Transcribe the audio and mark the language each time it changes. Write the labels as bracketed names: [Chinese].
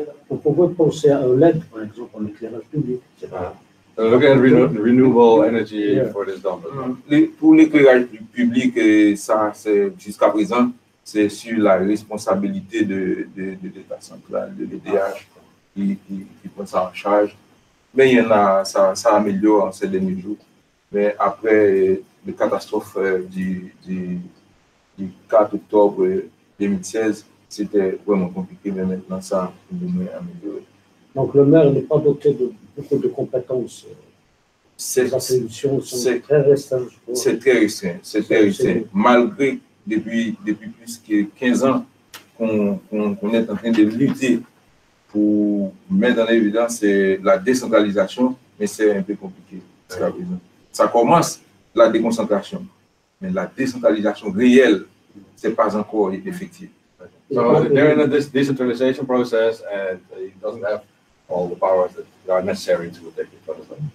[French] On pourrait penser à un LED, par exemple, en éclairage public. [English] Look at renewable energy for this dump. [French] Pour l'éclairage public, ça, c'est jusqu'à présent, c'est sur la responsabilité de l'État central, de l'EDH, qui prend ça en charge. Mais il y en a, ça améliore en ces derniers jours. Mais après la catastrophe du 4 octobre 2016, c'était vraiment compliqué, mais maintenant ça a amélioré. Donc le maire n'est pas doté de beaucoup de compétences. Les attributions sont très restreintes. C'est très restreint, c'est très restreint. Malgré depuis plus que 15 ans qu'on est en train de lutter pour mettre en évidence la décentralisation, mais c'est un peu compliqué jusqu'à présent. Ça commence la déconcentration, mais la décentralisation réelle, c'est pas encore effective. [English] So they're in a decentralization process and he doesn't have all the powers that are necessary to take it further.